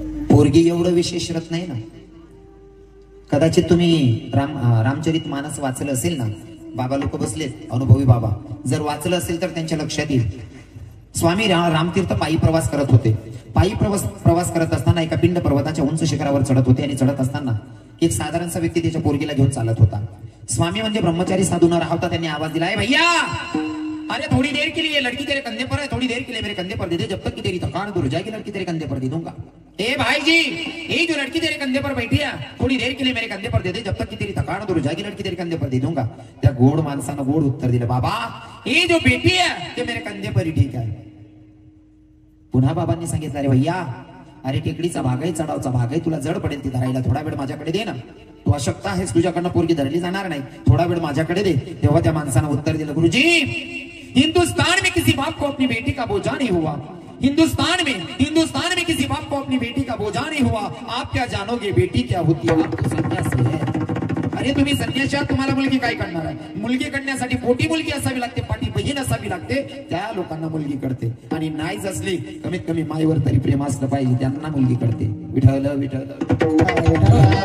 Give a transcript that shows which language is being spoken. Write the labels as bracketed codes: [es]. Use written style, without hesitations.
[mr] पोरगी एवढं विशेष रत्न नाही ना. कदाचित तुम्ही रामचरित मानस वाचलं असेल ना, बाबा लोक बसलेत अनुभवी बाबा, जर वाचलं असेल तर त्यांच्या लक्षात येईल. स्वामी रामतीर्थ पायी प्रवास करत होते. पायी प्रवास करत असताना एका पिंड पर्वताच्या उंच शिखरावर चढत होते. आणि चढत असताना एक साधारणसा व्यक्ती त्याच्या पोरगीला घेऊन चालत होता. स्वामी म्हणजे ब्रह्मचारी साधू न राहता त्यांनी आवाज दिला, [hi] भैया अरे थोड़ी देर के लिए लड़की तेरे कंधे पर है, थोड़ी देर के लिए मेरे कंधे पर दे दे, जब तक कि तेरी थकान दूर हो जाएगी लड़की तेरे कंधे पर दे दूंगा. ए भाई जी, ये जो लड़की तेरे कंधे पर बैठी है, थोड़ी देर के लिए मेरे कंधे पर दे दे, जब तक कि तेरी थकान दूर हो जाएगी लड़की तेरे कंधे पर दे दूंगा. [mr] त्या गोड माणसानं गोड उत्तर दिलं, बाबा [hi] ये जो बेटी है [mr] ते [hi] मेरे कंधे पर ही ठीक [mr] आहे. पुन्हा बाबांनी सांगितलं, अरे भैया अरे टेकडीचा भाग आहे, चढावचा भाग आहे, तुला जड पडेल ती धरायला, थोडा वेळ माझ्याकडे दे ना, तू अशक्त आहेस, तुझ्याकडनं पोरगी धरली जाणार नाही, थोडा वेळ माझ्याकडे दे. तेव्हा त्या माणसानं उत्तर दिलं, [hi] गुरुजी हिंदुस्तान में किसी बाप को अपनी बेटी का बोझा नहीं हुआ, हिंदुस्तान में किसी बाप को अपनी बेटी का बोझा नहीं हुआ. आप क्या जानोगे बेटी क्या होती है, आप तो संन्यासी है. [mr] अरे तुम्ही संन्यासी आहात, तुम्हाला मुलगी काय करणार आहे. मुलगी करण्यासाठी पोटी मुलगी असावी लागते, पाठी बहीण असावी लागते, त्या लोकांना मुलगी करते. आणि नाहीच असली कमीत कमी माईवर तरी प्रेम असलं पाहिजे, त्यांना मुलगी करते. विठ्ठल विठ्ठल.